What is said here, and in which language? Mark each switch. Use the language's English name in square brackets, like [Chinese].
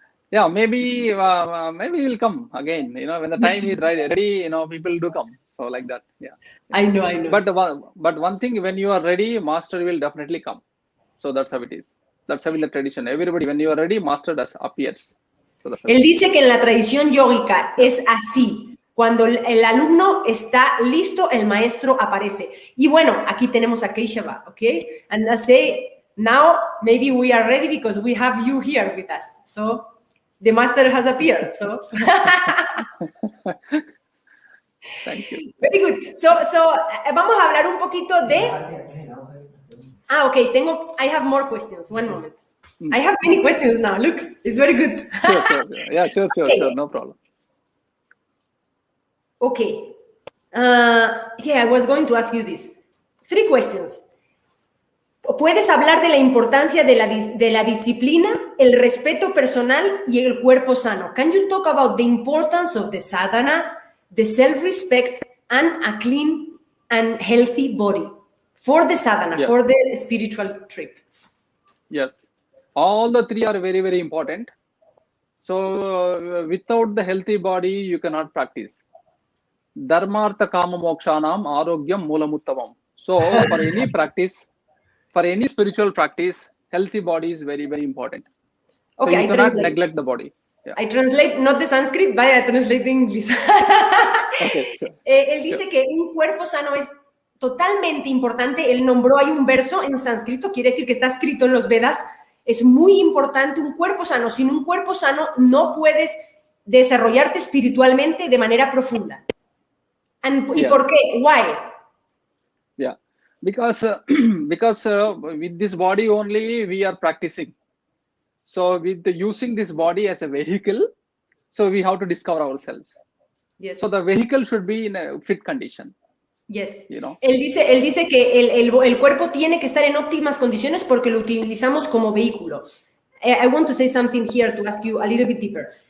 [English] Yeah, maybe will come again. When the time is ready, people do come. So like that. I know. But one thing, when you are ready, master will definitely come. So that's how it is. That's how in the tradition. Everybody, when you are ready, master appears. So [Spanish] él dice que en la tradición yógica es así. Cuando el alumno está listo, el maestro aparece. Y bueno, aquí tenemos a Keshava, okay? [English] And I say, now maybe we are ready because we have you here with us. So the master has appeared. So thank you. Very good. [Spanish] So vamos a hablar un poquito de... [English] okay. I have more questions. One moment. I have many questions now. Look, it's very good. Sure. No problem. Okay. I was going to ask you this. 3 questions. [Spanish] ¿Puedes hablar de la importancia de la disciplina, el respeto personal y el cuerpo sano? [English] Can you talk about the importance of the sadhana, the self-respect, and a clean and healthy body for the sadhana, for the spiritual trip? Yes. All the three are very, very important. So without the healthy body, you cannot practice. [Sanskrit] Dharmartha kama mokshanam arogyam moolamuttamam. [English] So for any practice, for any spiritual practice, healthy body is very, very important. So Okay, you cannot neglect the body. Yeah. I translate not the Sanskrit, but I translate the English. Okay, sure. [Spanish] Él dice que un cuerpo sano es totalmente importante. Él nombró, hay un verso en sánscrito, quiere decir que está escrito en los Vedas. Es muy importante un cuerpo sano. Sin un cuerpo sano no puedes desarrollarte espiritualmente de manera profunda. ¿Y por qué? [English] Why? Yeah, because with this body only we are practicing. So with using this body as a vehicle, so we have to discover ourselves. Yes. So the vehicle should be in a fit condition. Yes. You know? [Spanish] Él dice que el cuerpo tiene que estar en óptimas condiciones porque lo utilizamos como vehículo. [English] I want to say something here to ask you a little bit deeper.